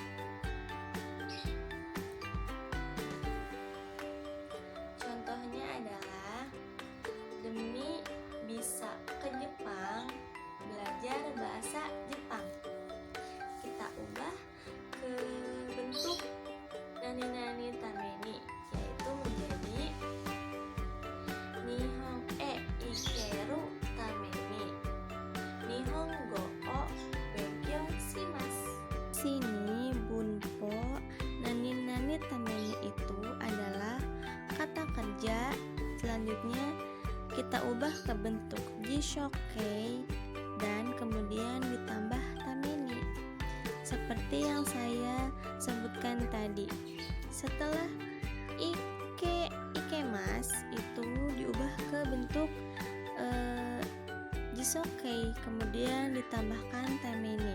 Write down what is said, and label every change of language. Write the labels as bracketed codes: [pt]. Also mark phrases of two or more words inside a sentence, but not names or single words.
[id] Contohnya adalah demi bisa ke Jepang belajar bahasa Jepang. Kita ubah ke bentuk [ja] nani-nani tameni, [id] yaitu menjadi [ja] nihon ikeru tameni, nihongo o benkyo shimasu. [id] Sini [ja] bunpo nani-nani tameni [id] itu adalah kata kerja. Selanjutnya kita ubah ke bentuk jishokkei dan kemudian ditambah tameni seperti yang saya sebutkan tadi. Setelah ikemas itu diubah ke bentuk jisokkei kemudian ditambahkan tameni.